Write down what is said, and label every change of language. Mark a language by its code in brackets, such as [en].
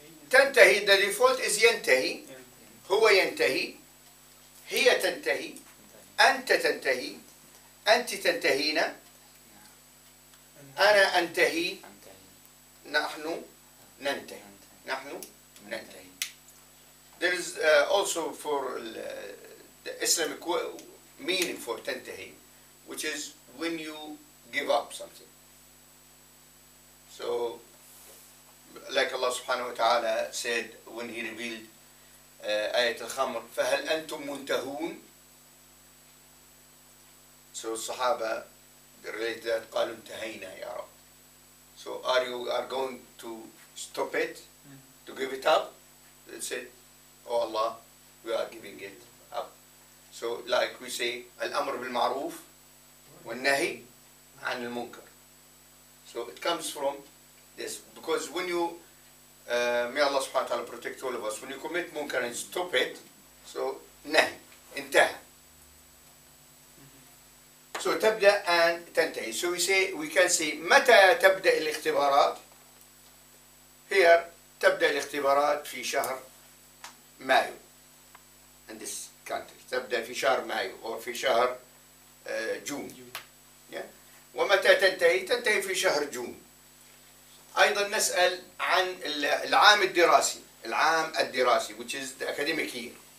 [en] تنتهي, the default is ينتهي. [ar] هو ينتهي, هي تنتهي, أنت تنتهي, أنت تنتهين, أنا أنتهي, نحن ننتهي. نحن ننتهي. [en] There is also for the Islamic meaning for تنتهي, which is when you give up something. So, like Allah subhanahu wa ta'ala said when He revealed آية الخمر, [ar] فهل أنتم منتهون? So الصحابة [en] relate that [ar] قالوا انتهينا يا رب. [en] So are going to stop it, to give it up? They said, oh Allah, we are giving it up. So like we say, [ar] الأمر بالمعروف والنهي عن المنكر. [en] So it comes from this, because when you, may Allah subhanahu wa ta'ala protect all of us, when you commit munkar and stop it, so nahi, انتهى. So تبدأ and تنتهي. [ar] So we can say متى تبدأ الاختبارات? [en] Here [ar] تبدأ الاختبارات في شهر مايو. [en] In this country [ar] تبدأ في شهر مايو أو في شهر جون. [en] Yeah. [ar] ومتى تنتهي في شهر جون. أيضا نسأل عن العام الدراسي. [en] العام الدراسي which is the academic year.